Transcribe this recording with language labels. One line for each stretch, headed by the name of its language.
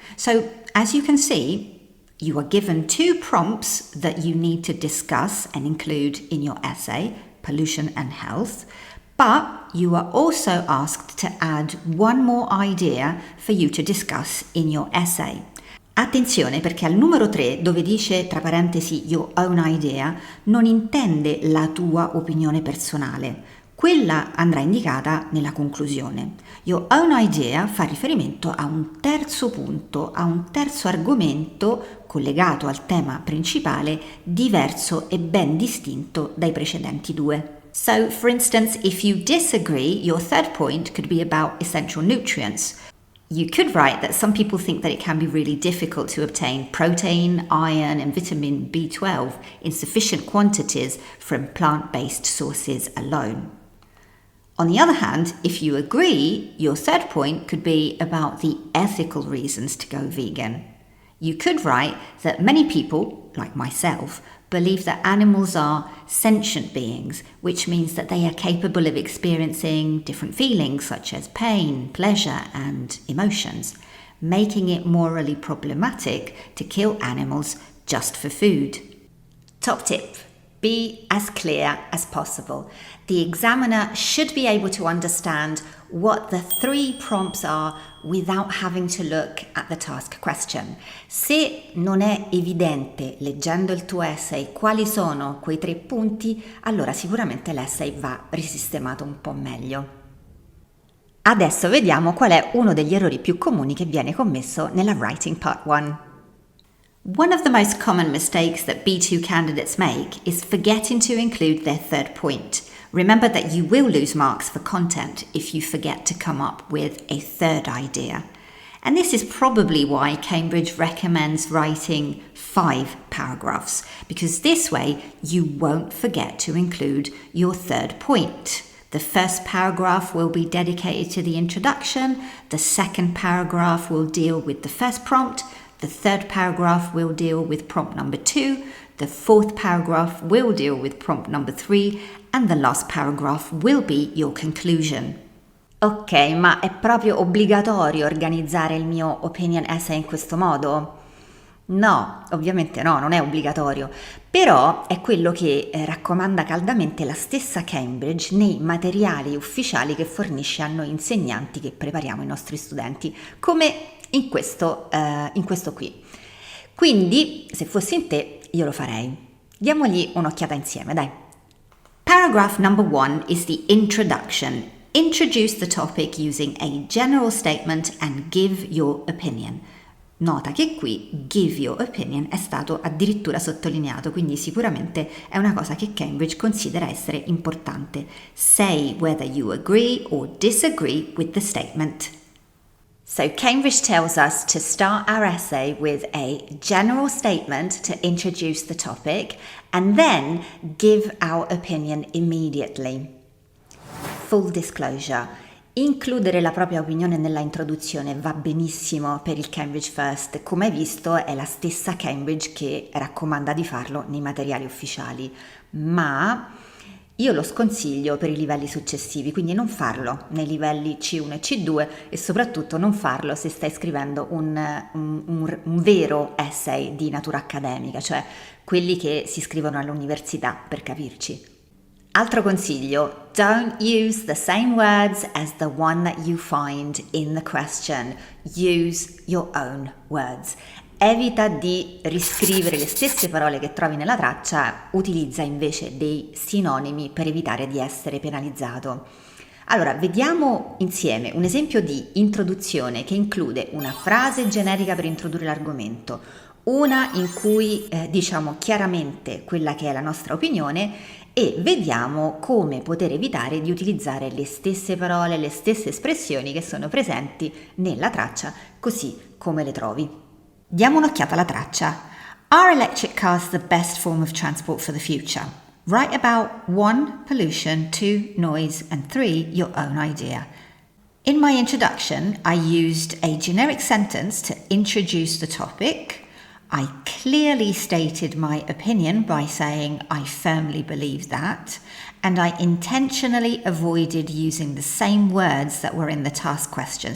English: So, as you can see, you are given 2 prompts that you need to discuss and include in your essay, pollution and health, but you are also asked to add one more idea for you to discuss in your essay.
Italian: Attenzione perché al numero 3, dove dice tra parentesi
English: your own idea,
Italian: non intende la tua opinione personale. Quella andrà indicata nella conclusione.
English: Your own idea
Italian: fa riferimento a un terzo punto, a un terzo argomento collegato al tema principale, diverso e ben distinto dai precedenti 2.
English: So, for instance, if you disagree, your third point could be about essential nutrients. You could write that some people think that it can be really difficult to obtain protein, iron, and vitamin B12 in sufficient quantities from plant-based sources alone. On the other hand, if you agree, your third point could be about the ethical reasons to go vegan. You could write that many people, like myself, believe that animals are sentient beings, which means that they are capable of experiencing different feelings such as pain, pleasure, and emotions, making it morally problematic to kill animals just for food. Top tip: be as clear as possible. The examiner should be able to understand what the 3 prompts are without having to look at the task question.
Italian: Se non è evidente leggendo il tuo essay quali sono quei 3 punti, allora sicuramente l'essay va risistemato un po' meglio. Adesso vediamo qual è uno degli errori più comuni che viene commesso nella writing part 1.
English: One of the most common mistakes that B2 candidates make is forgetting to include their third point. Remember that you will lose marks for content if you forget to come up with a third idea. And this is probably why Cambridge recommends writing 5 paragraphs, because this way you won't forget to include your third point. The first paragraph will be dedicated to the introduction, the second paragraph will deal with the first prompt, the third paragraph will deal with prompt number 2, the fourth paragraph will deal with prompt number 3, and the last paragraph will be your conclusion.
Italian: Ok, ma è proprio obbligatorio organizzare il mio opinion essay in questo modo? No, ovviamente no, non è obbligatorio, però è quello che raccomanda caldamente la stessa Cambridge nei materiali ufficiali che fornisce a noi insegnanti che prepariamo i nostri studenti, come in questo qui. Quindi, se fossi in te, io lo farei. Diamogli un'occhiata insieme, dai.
English: Paragraph number 1 is the introduction. Introduce the topic using a general statement and give your opinion.
Italian: Nota che qui
English: give your opinion
Italian: è stato addirittura sottolineato, quindi sicuramente è una cosa che Cambridge considera essere importante.
English: Say whether you agree or disagree with the statement. So Cambridge tells us to start our essay with a general statement to introduce the topic and then give our opinion immediately. Full disclosure.
Italian: Includere la propria opinione nella introduzione va benissimo per il Cambridge First, come hai visto è la stessa Cambridge che raccomanda di farlo nei materiali ufficiali, ma io lo sconsiglio per i livelli successivi, quindi non farlo nei livelli C1 e C2 e soprattutto non farlo se stai scrivendo un vero essay di natura accademica, cioè quelli che si scrivono all'università, per capirci. Altro consiglio,
English: don't use the same words as the one that you find in the question. Use your own words.
Italian: Evita di riscrivere le stesse parole che trovi nella traccia, utilizza invece dei sinonimi per evitare di essere penalizzato. Allora, vediamo insieme un esempio di introduzione che include una frase generica per introdurre l'argomento, una in cui diciamo chiaramente quella che è la nostra opinione e vediamo come poter evitare di utilizzare le stesse parole, le stesse espressioni che sono presenti nella traccia, così come le trovi. Diamo un'occhiata alla traccia.
English: Are electric cars the best form of transport for the future? Write about 1. Pollution, 2. Noise, and 3. Your own idea. In my introduction, I used a generic sentence to introduce the topic. I clearly stated my opinion by saying I firmly believe that, and I intentionally avoided using the same words that were in the task question.